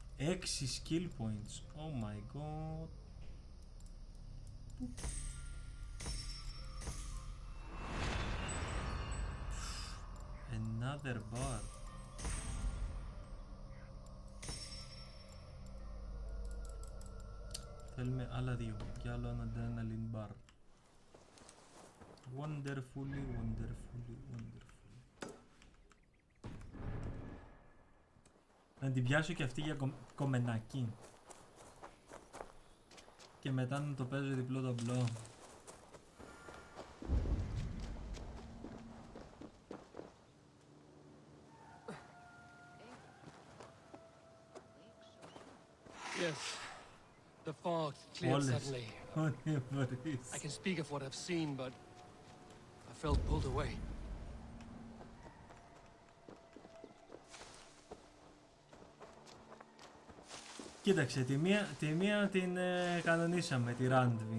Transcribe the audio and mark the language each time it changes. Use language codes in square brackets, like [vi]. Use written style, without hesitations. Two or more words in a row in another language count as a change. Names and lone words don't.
[en] 6 skill points. Oh my god. Another bar. [el] Θέλουμε άλλα δύο και άλλο ένα [en] adrenaline bar. Wonderfully, wonderfully, wonderfully. [el] Να την πιάσω και αυτή για κομμενάκι. Και μετά να το παίζω διπλό ταμπλό. [en] Yes. The fog cleared suddenly. I can speak of what I've seen, but I felt pulled away. [el] Κοίταξε, τη μία την κανονίσαμε, τη Ράντεβι.